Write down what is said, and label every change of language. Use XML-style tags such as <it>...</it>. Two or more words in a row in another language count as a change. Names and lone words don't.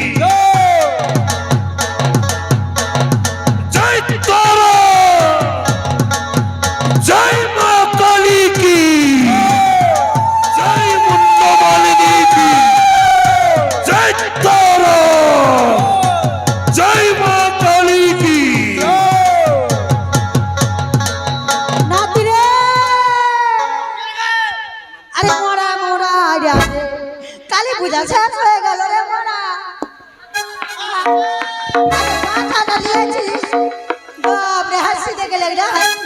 <hi>जय तारा, जय मां काली की, जय मुंडमालिनी की, जय तारा, जय मां काली की।</hi> <bn>নাতি রে, আরে মোরা মোরা রে, কালী পূজা শেষ হয়ে গেল রে মোরা। আরে মাথাটা দিয়েছিস, বাপরে হাসি দেখে লেগরা হাসি।</bn>